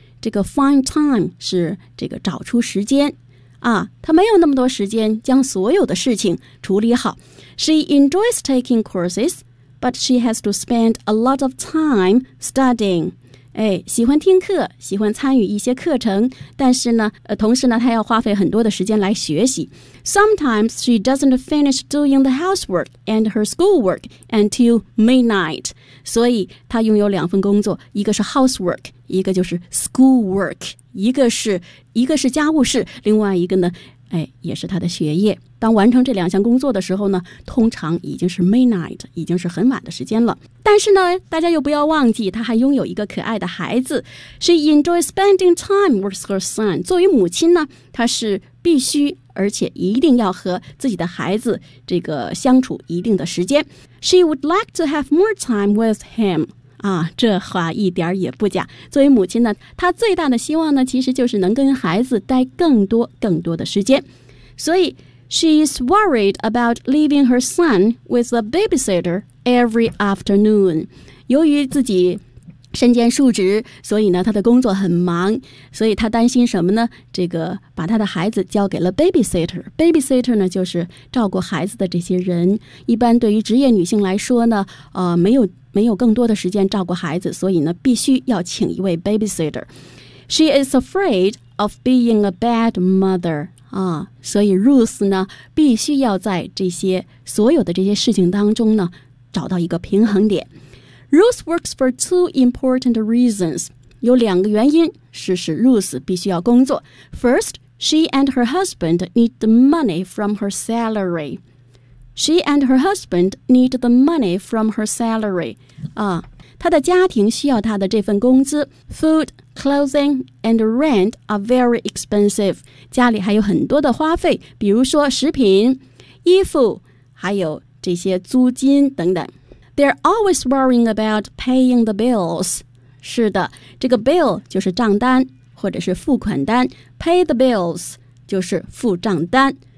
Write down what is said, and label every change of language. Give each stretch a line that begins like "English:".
Chinese: 这个 find time 是这个找出时间啊，他没有那么多时间将所有的事情处理好。
English: She enjoys taking courses， but she has to spend a lot of time studying。
Chinese: 哎，喜欢听课，喜欢参与一些课程，但是呢，同时呢，她要花费很多的时间来学习。
English: Sometimes she doesn't finish doing the housework and her schoolwork until midnight。
Chinese: 所以她拥有两份工作，一个是 housework， 一个就是 schoolwork， 一个是家务事，另外一个呢，哎，也是她的学业。当完成这两项工作的时候呢，通常已经是 midnight， 已经是很晚的时间了。但是呢，大家又不要忘记，她还拥有一个可爱的孩子。
English: She enjoys spending time with her son。
Chinese: 作为母亲呢，她是必须而且一定要和自己的孩子这个相处一定的时间。
English: She would like to have more time with him。
Chinese: 啊，这话一点也不假。作为母亲呢，她最大的希望呢，其实就是能跟孩子待更多更多的时间。
English: 所以She's worried about leaving her son with a babysitter every afternoon。
Chinese: 由于自己身兼数职，所以呢，她的工作很忙，所以她担心什么呢？这个把她的孩子交给了 babysitter。babysitter 呢，就是照顾孩子的这些人。一般对于职业女性来说呢，没有更多的时间照顾孩子，所以呢，必须要请一位 babysitter。
English: She is afraid of being a bad mother。
Chinese: 啊，所以 Ruth 呢必须要在这些所有的这些事情当中呢找到一个平衡点。
English: Ruth works for two important reasons，
Chinese: 有两个原因是使 Ruth 必须要工作。
English: First， she and her husband need the money from her salary。 She and her husband need the money from her salary。
Chinese: 啊，她的家庭需要她的这份工资。
English: Food、clothing and rent are very expensive，
Chinese: 家里还有很多的花费，比如说食品、衣服，还有这些租金等等。
English: They're always worrying about paying the bills。
Chinese: 是的，这个 bill 就是账单或者是付款单， pay the bills 就是付账单。